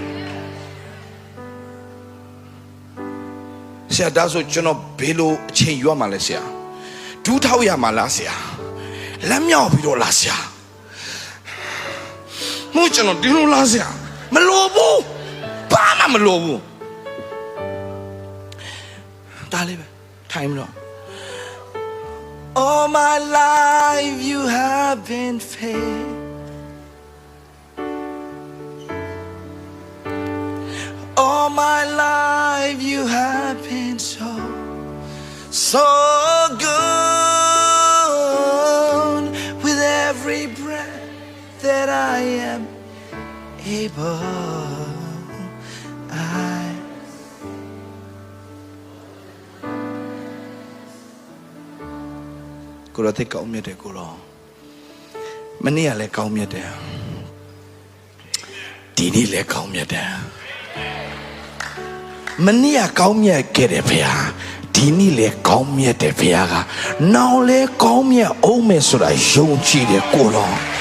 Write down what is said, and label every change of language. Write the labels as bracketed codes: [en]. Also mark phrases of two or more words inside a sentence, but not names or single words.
[my] ဆရာဒါဆိုကျွန်တော်ဘယ်လိုအချိန်ယူရမှာလဲဆရာဒူးထောက်ရမှာလားဆရာလက်မြောက်ပြီးတော့လားဆရာမို့ကျွန်တော်ဒီလိုလားဆရာမလိုဘူးဘာမှမလိုဘူး ဒါလေးပဲထိုင်မလို့ [en] All my life you have been faithful All my life you have been so good with every breath that I am able [my] ကိုရတဲ့ကောင်းမြတ်တယ်ကိုရောမနေ့ကလည်းကောင်းမြတ်တယ် ဒီနေ့လည်းကောင်းမြတ်တယ်မနေ့ကကောင်းမြတ်ခဲ့တယ်ဖေဟာဒီနေ့လည်းကောင်းမြတ်တယ်ဖေဟာကနောက်လည်းကောင်းမြတ်အောင်မယ်ဆိုတာယုံကြည်တယ်ကိုရော